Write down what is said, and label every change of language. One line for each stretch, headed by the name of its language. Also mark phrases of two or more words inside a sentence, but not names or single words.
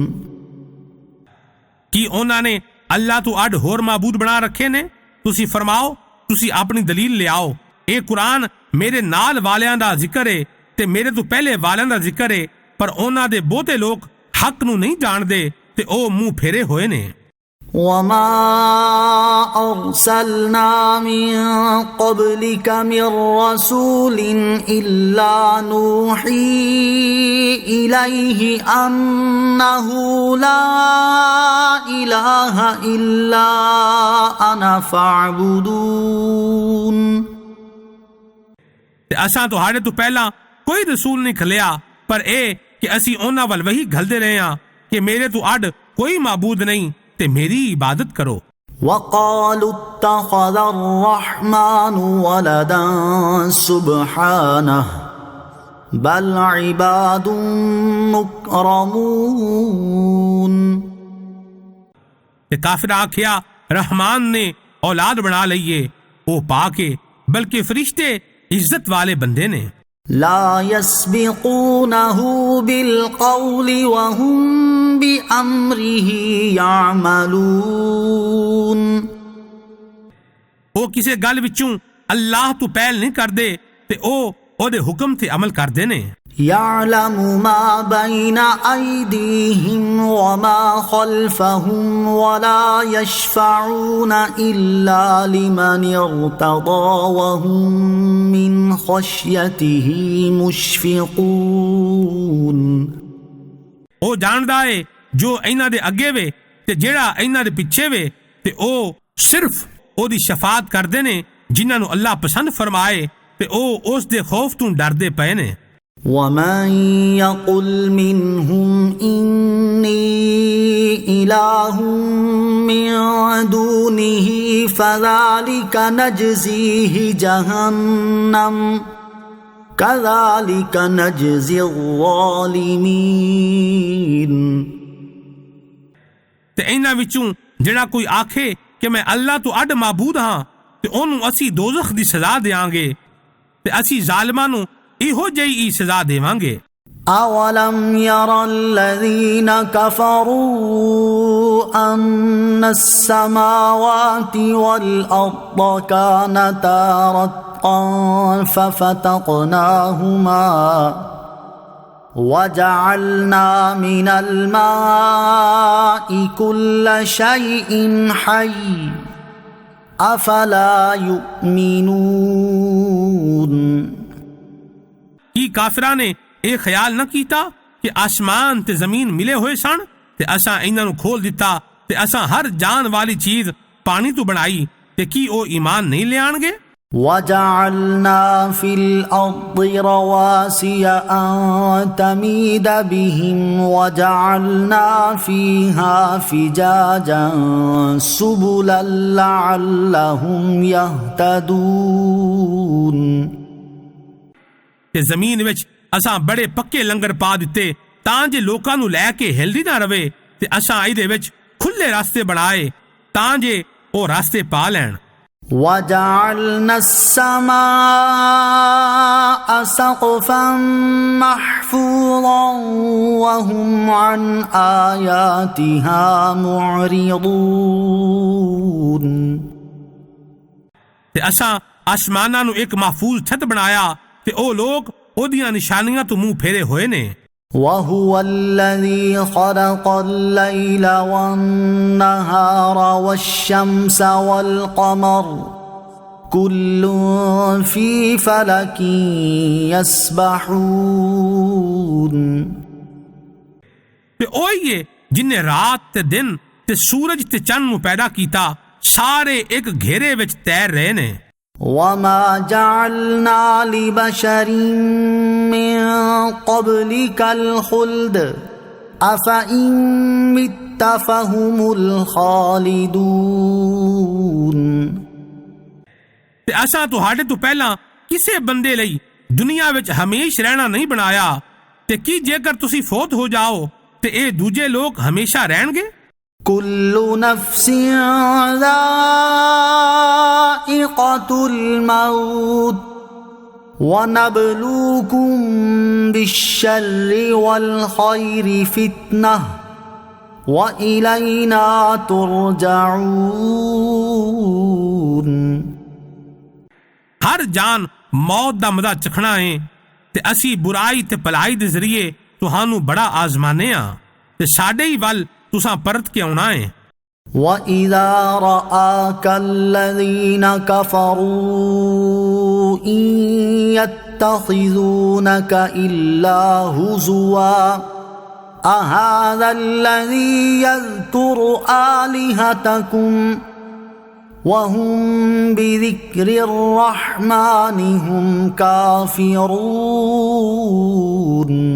Punjabi: ਕੀ ਉਹਨਾਂ ਨੇ ਅੱਲਾਹ ਤੋਂ ਅੱਡ ਹੋਰ ਮਾਬੂਦ ਬਣਾ ਰੱਖੇ ਨੇ? ਤੁਸੀਂ ਫਰਮਾਓ ਤੁਸੀਂ ਆਪਣੀ ਦਲੀਲ ਲਿਆਓ। ਇਹ ਕੁਰਾਨ ਮੇਰੇ ਨਾਲ ਵਾਲਿਆਂ ਦਾ ਜ਼ਿਕਰ ਹੈ ਤੇ ਮੇਰੇ ਤੋਂ ਪਹਿਲੇ ਵਾਲਿਆਂ ਦਾ ਜ਼ਿਕਰ ਹੈ ਪਰ ਉਹਨਾਂ ਦੇ ਬਹੁਤੇ ਲੋਕ ਹੱਕ ਨੂੰ ਨਹੀਂ ਜਾਣਦੇ ਤੇ ਉਹ ਮੂੰਹ ਫੇਰੇ ਹੋਏ ਨੇ।
Arabic: وما أرسلنا من قبلك من رسول إلا نوحي إليه أنه لا إله إلا أنا فاعبدون
Punjabi: ਤੇ ਅਸਾਂ ਤੁਹਾਡੇ ਤੋਂ ਪਹਿਲਾਂ ਕੋਈ ਰਸੂਲ ਨਹੀਂ ਖਲਿਆ ਪਰ ਇਹ ਕਿ ਅਸੀਂ ਉਹਨਾਂ ਵੱਲ ਵਹੀ ਘੱਲਦੇ ਰਹੇ ਹਾਂ ਕਿ ਮੇਰੇ ਤੋਂ ਅੱਡ ਕੋਈ ਮਾਬੂਦ ਨਹੀਂ ਤੇ ਮੇਰੀ ਇਬਾਦਤ ਕਰੋ।
Arabic: وقالوا اتخذ الرحمن ولدا سبحانه بل عباد مكرمون
Punjabi: ਤੇ ਕਾਫਿਰ ਆਖਿਆ ਰਹਿਮਾਨ ਨੇ ਔਲਾਦ ਬਣਾ ਲਈਏ ਉਹ ਪਾ ਕੇ ਬਲਕਿ ਫਰਿਸ਼ਤੇ ਇੱਜ਼ਤ ਵਾਲੇ ਬੰਦੇ ਨੇ।
Arabic: لا يسبقونه بالقول وهم بأمره يعملون
Punjabi: ਉਹ ਕਿਸੇ ਗੱਲ ਵਿੱਚੋਂ ਅੱਲਾਹ ਤੋਂ ਪਹਿਲ ਨਹੀਂ ਕਰਦੇ ਤੇ ਉਹ ਉਹਦੇ ਹੁਕਮ ਤੇ ਅਮਲ ਕਰਦੇ ਨੇ।
Arabic: يعلم ما بين أيديهم وما خلفهم ولا يشفعون إلا لمن ارتضى وهم من خشيته مشفقون
Punjabi: ਉਹ ਜਾਣਦਾ ਏ ਜੋ ਇਹਨਾਂ ਦੇ ਅੱਗੇ ਵੇ ਤੇ ਜਿਹੜਾ ਇਹਨਾਂ ਦੇ ਪਿੱਛੇ ਵੇ ਤੇ ਉਹ ਸਿਰਫ ਉਹਦੀ ਸ਼ਫਾਅਤ ਕਰਦੇ ਨੇ ਜਿਨ੍ਹਾਂ ਨੂੰ ਅੱਲਾਹ ਪਸੰਦ ਫਰਮਾਏ ਤੇ ਉਹ ਉਸ ਦੇ ਖੌਫ ਤੋਂ ਡਰਦੇ ਪਏ ਨੇ।
Arabic: ومن يقل منهم إني إله من دونه فذلك نجزيه جهنم كذلك نجزي الظالمين
Punjabi: ਤੇ ਇਹਨਾਂ ਵਿੱਚੋਂ ਜਿਹੜਾ ਕੋਈ ਆਖੇ ਕਿ ਮੈਂ ਅੱਲਾਹ ਤੋਂ ਅੱਡ ਮਾਬੂਦ ਹਾਂ ਤੇ ਉਹਨੂੰ ਅਸੀਂ ਦੋਜ਼ਖ ਦੀ ਸਜ਼ਾ ਦੇਵਾਂਗੇ ਤੇ ਅਸੀਂ ਜ਼ਾਲਿਮਾਂ ਨੂੰ ਇਹੋ ਜਿਹੀ ਸਜ਼ਾ ਦੇਵਾਂਗੇ।
Arabic: أولم ير الذين كفروا أن السماوات والأرض كانتا رتقا ففتقناهما وجعلنا من الماء كل شيء حي أفلا يؤمنون
Punjabi: ਕੀ ਕਾਫਰਾਂ ਨੇ ਇਹ ਖਿਆਲ ਨਾ ਕੀਤਾ ਕਿ ਆਸਮਾਨ ਤੇ ਜ਼ਮੀਨ ਮਿਲੇ ਹੋਏ ਸਨ ਤੇ ਅਸਾਂ ਇਹਨਾਂ ਨੂੰ ਖੋਲ ਦਿੱਤਾ ਤੇ ਅਸਾਂ ਹਰ ਜਾਨ ਵਾਲੀ ਚੀਜ਼ ਪਾਣੀ ਤੋਂ ਬਣਾਈ ਤੇ ਕੀ ਉਹ ਈਮਾਨ ਨਹੀਂ ਲਿਆਣਗੇ।
Arabic: وجعلنا في الأرض رواسي أن تميد بهم وجعلنا فيها فجاجا سبلا لعلهم يهتدون
Punjabi: ਤੇ ਜ਼ਮੀਨ ਵਿੱਚ ਅਸਾਂ ਬੜੇ ਪੱਕੇ ਲੰਗਰ ਪਾ ਦਿੱਤੇ ਤਾਂ ਜੇ ਲੋਕਾਂ ਨੂੰ ਲੈ ਕੇ ਹਿਲਦੀ ਨਾ ਰਵੇ ਤੇ ਅਸਾਂ ਇਹਦੇ ਵਿੱਚ ਖੁੱਲੇ ਰਸਤੇ ਬਣਾਏ ਤਾਂ ਜੇ ਉਹ ਰਸਤੇ ਪਾ ਲੈਣ।
Arabic: وجعلنا السماء سقفا محفوظا وهم عن آياتها معرضون
Punjabi: ਤੇ ਅਸਾਂ ਆਸਮਾਨਾਂ ਨੂੰ ਇੱਕ ਮਹਫੂਜ਼ ਛੱਤ ਬਣਾਇਆ ਤੇ ਉਹ ਲੋਕ ਉਹਦੀਆਂ ਨਿਸ਼ਾਨੀਆਂ ਤੋਂ ਮੂੰਹ ਫੇਰੇ ਹੋਏ ਨੇ।
Arabic: وهو الذي خلق الليل والنهار والشمس والقمر كل في فلك يسبحون
Punjabi: ਤੇ ਉਹੀ ਏ ਜਿਨੇ ਰਾਤ ਤੇ ਦਿਨ ਤੇ ਸੂਰਜ ਤੇ ਚੰਨ ਨੂੰ ਪੈਦਾ ਕੀਤਾ ਸਾਰੇ ਇੱਕ ਘੇਰੇ ਵਿੱਚ ਤੈਰ ਰਹੇ ਨੇ।
Arabic: وما جعلنا لبشر من قبلك الخلد أفإن مت فهم الخالدون
Punjabi: ਤੇ ਅਸਾਂ ਤੁਹਾਡੇ ਤੋਂ ਪਹਿਲਾਂ ਕਿਸੇ ਬੰਦੇ ਲਈ ਦੁਨੀਆ ਵਿੱਚ ਹਮੇਸ਼ ਰਹਿਣਾ ਨਹੀਂ ਬਣਾਇਆ ਤੇ ਕੀ ਜੇਕਰ ਤੁਸੀਂ ਫੌਤ ਹੋ ਜਾਓ ਤੇ ਇਹ ਦੂਜੇ ਲੋਕ ਹਮੇਸ਼ਾ ਰਹਿਣਗੇ।
Arabic: كل نفس ذائقة الموت ونبلوكم بالشر والخير فتنة وإلينا ترجعون
Punjabi: ਹਰ ਜਾਨ ਮੌਤ ਦਾ ਮਜ਼ਾ ਚਖਣਾ ਹੈ ਤੇ ਅਸੀਂ ਬੁਰਾਈ ਤੇ ਭਲਾਈ ਦੇ ਜ਼ਰੀਏ ਤੁਹਾਨੂੰ ਬੜਾ ਆਜ਼ਮਾਨੇ ਆ ਤੇ ਸਾਡੇ ਹੀ ਵੱਲ ਤੁਸਾਂ ਪਰਤ ਕੇ ਆਉਣਾ ਹੈ।
Arabic: وإذا رآك الذين كفروا إن يتخذونك إلا هزوا أهذا الذي يذكر آلهتكم وهم بذكر الرحمن هم كافرون